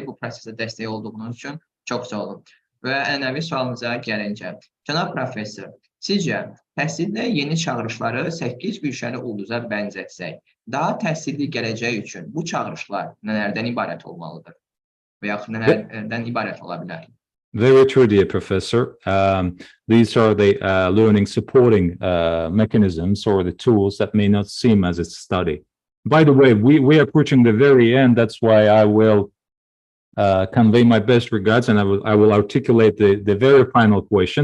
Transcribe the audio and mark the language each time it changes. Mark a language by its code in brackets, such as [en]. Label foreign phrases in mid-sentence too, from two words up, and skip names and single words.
[az] Bu prosesə dəstək olduğunuz üçün çox sağ olun. Və ənənəvi sualımıza gəlincə, cənab professor, sizcə təhsildə yeni çağırışları 8 güşəli ulduza bənzətsək, daha təhsilli gələcək üçün bu çağırışlar nələrdən ibarət olmalıdır və yaxud nələrdən ibarət ola bilər? [en] Very true, dear professor. These are the learning supporting mechanisms or the tools that may not seem as a study. By the way, we are approaching the very end. That's why I will convey my best regards and I will articulate the very final question.